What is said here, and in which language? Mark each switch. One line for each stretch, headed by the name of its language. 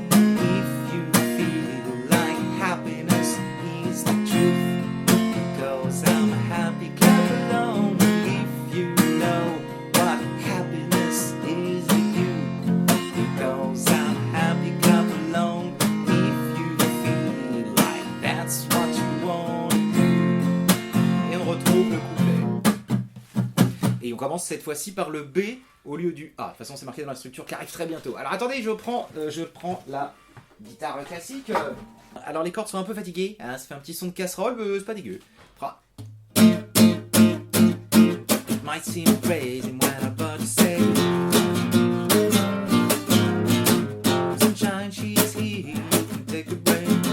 English: If you feel like happiness is the truth, because I'm happy, clap along. If you know what happiness is to you, because I'm happy, clap along. If you feel like that's what you want to do.
French: Et on retrouve le couplet. Et on commence cette fois-ci par le B au lieu du A. De toute façon, c'est marqué dans la structure qui arrive très bientôt. Alors attendez, je prends la guitare classique. Alors les cordes sont un peu fatiguées, hein, ça fait un petit son de casserole, mais c'est pas dégueu. Fra.
English: Might seem crazy what I'm about to say. Sunshine, she's here, you can take a break.